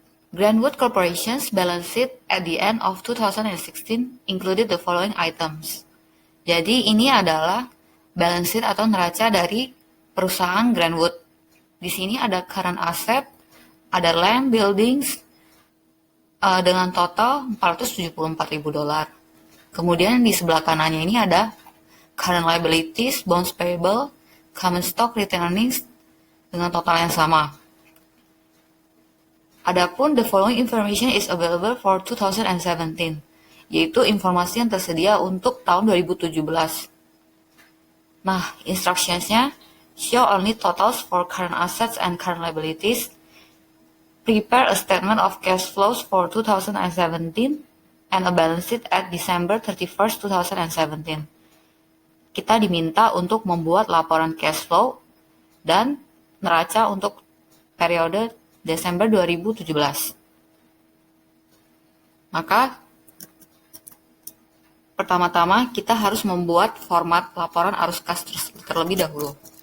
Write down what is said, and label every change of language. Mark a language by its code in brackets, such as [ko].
[en] Grandwood Corporation's balance sheet at the end of 2016 included the following items. [id] Jadi ini adalah balance sheet atau neraca dari perusahaan Grandwood. Di sini ada current asset, ada land, buildings, dengan total $474.000. Kemudian di sebelah kanannya ini ada current liabilities, bonds payable, common stock, retained earnings dengan total yang sama. Adapun [en] the following information is available for 2017, [id] yaitu informasi yang tersedia untuk tahun 2017. [en] Nah, instructions-nya show only totals for current assets and current liabilities. Prepare a statement of cash flows for 2017 and a balance sheet at December 31st, 2017. [id] Kita diminta untuk membuat laporan cash flow dan neraca untuk periode Desember 2017. Maka, pertama-tama kita harus membuat format laporan arus kas terlebih dahulu.